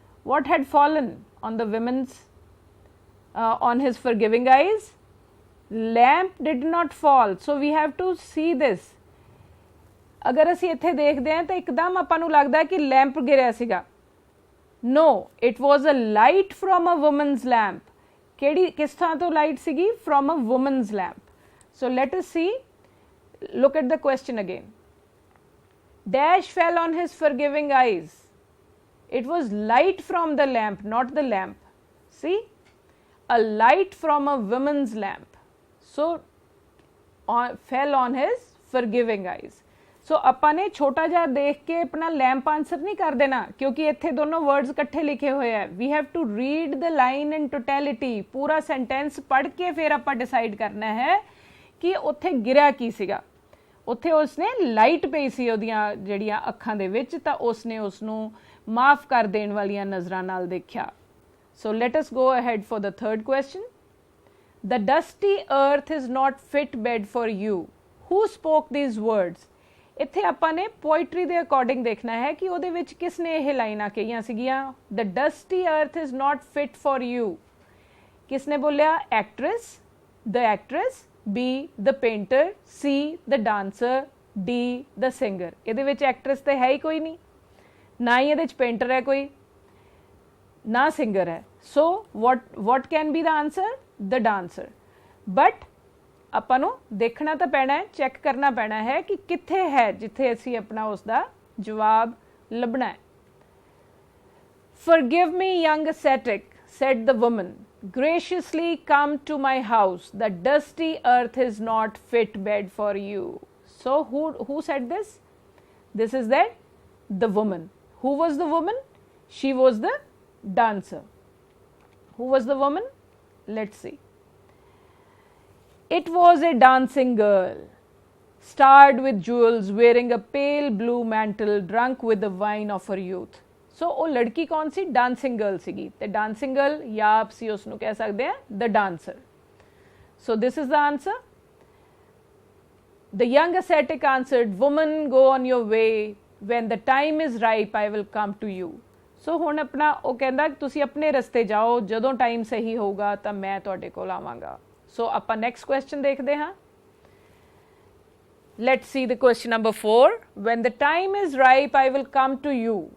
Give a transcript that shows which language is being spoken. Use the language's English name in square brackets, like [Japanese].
[English] What had fallen on the woman's on his forgiving eyes? Lamp did not fall, so we have to see this. [Punjabi] अगर ਅਸੀਂ ਇੱਥੇ ਦੇਖਦੇ ਹਾਂ ਤਾਂ ਇੱਕਦਮ ਆਪਾਂ ਨੂੰ ਲੱਗਦਾ ਕਿ ਲੈਂਪ ਗਿਰਿਆ ਸੀਗਾ. [English] No, it was a light from a woman's lamp. [Punjabi] ਕਿਹੜੀ ਕਿਸ ਥਾਂ ਤੋਂ ਲਾਈਟ ਸੀਗੀ? [English] From a woman's lamp. So let us see, look at the question again. Dash fell on his forgiving eyes. It was light from the lamp, not the lamp. See, a light from a woman's lamp. So fell on his forgiving eyes. [Punjabi] So ਆਪਾਂ ਨੇ ਛੋਟਾ ਜਿਹਾ ਦੇਖ ਕੇ ਆਪਣਾ lamp answer ਨਹੀਂ ਕਰ ਦੇਣਾ, ਕਿਉਂਕਿ ਇੱਥੇ ਦੋਨੋਂ ਵਰਡਸ ਇਕੱਠੇ ਲਿਖੇ ਹੋਏ ਹੈ. [English] We have to read the line in totality. [Punjabi] ਪੂਰਾ ਸੈਂਟੈਂਸ ਪੜ੍ਹ ਕੇ ਫਿਰ ਆਪਾਂ ਡਿਸਾਈਡ ਕਰਨਾ ਹੈ ਕਿ ਉੱਥੇ ਗਿਰਿਆ ਕੀ ਸੀਗਾ. ਉੱਥੇ ਉਸਨੇ ਲਾਈਟ ਪਈ ਸੀ ਉਹਦੀਆਂ ਜਿਹੜੀਆਂ ਅੱਖਾਂ ਦੇ ਵਿੱਚ, ਤਾਂ ਉਸਨੇ ਉਸ ਨੂੰ ਮਾਫ ਕਰ ਦੇਣ ਵਾਲੀਆਂ ਨਜ਼ਰਾਂ ਨਾਲ ਦੇਖਿਆ. [English] So let us go ahead for the third question. The dusty earth is not fit bed for you. Who spoke these words? [Punjabi] ਇੱਥੇ ਆਪਾਂ ਨੇ ਪੋਇਟਰੀ ਦੇ ਅਕੋਰਡਿੰਗ ਦੇਖਣਾ ਹੈ ਕਿ ਉਹਦੇ ਵਿੱਚ ਕਿਸ ਨੇ ਇਹ ਲਾਈਨਾਂ ਕਹੀਆਂ ਸੀਗੀਆਂ. [English] The dusty earth is not fit for you. [Punjabi] ਕਿਸ ਨੇ ਬੋਲਿਆ? [English] Actress, the actress, B the painter, C the dancer, D the singer. [Punjabi] ਇਹਦੇ ਵਿੱਚ ਐਕਟਰੈਸ ਤੇ ਹੈ ਹੀ ਕੋਈ ਨਹੀਂ, ਨਾ ਹੀ ਇਹਦੇ ਵਿੱਚ ਪੇਂਟਰ ਹੈ ਕੋਈ, ਨਾ ਸਿੰਗਰ ਹੈ. [English] So what can be the answer? The dancer. [Punjabi] But ਆਪਾਂ ਨੂੰ ਦੇਖਣਾ ਤਾਂ ਪੈਣਾ ਹੈ, ਚੈੱਕ ਕਰਨਾ ਪੈਣਾ ਹੈ ਕਿ ਕਿੱਥੇ ਹੈ ਜਿੱਥੇ ਅਸੀਂ ਆਪਣਾ ਉਸ ਦਾ ਜਵਾਬ ਲੱਭਣਾ ਹੈ. [English] Forgive me, young ascetic, said the woman. Graciously come to my house. The dusty earth is not fit bed for you. So who said this? This is the woman. Who was the woman? She was the dancer. Who was the woman? Let's see. It was a dancing girl, starred with jewels, wearing a pale blue mantle, drunk with the wine of her youth. [Punjabi] So ਉਹ ਲੜਕੀ ਕੌਣ ਸੀ? Dancing girl ਸੀਗੀ. ਤੇ dancing girl ਜਾਂ ਅਸੀਂ ਉਸ ਨੂੰ ਕਹਿ ਸਕਦੇ ਹਾਂ the dancer. [English] So this is the answer. The young ascetic answered, woman, go on your way. When the time is ripe, I will come to you. [Punjabi] So ਹੁਣ ਆਪਣਾ ਉਹ ਕਹਿੰਦਾ ਤੁਸੀਂ ਆਪਣੇ ਰਸਤੇ ਜਾਓ, ਜਦੋਂ ਟਾਈਮ ਸਹੀ ਹੋਊਗਾ ਤਾਂ ਮੈਂ ਤੁਹਾਡੇ ਕੋਲ ਆਵਾਂਗਾ. ਸੋ ਆਪਾਂ ਨੈਕਸਟ ਕੁਐਸਚਨ ਦੇਖਦੇ ਹਾਂ. [English] Let's see the question number 4. When the time is ripe, I will come to you.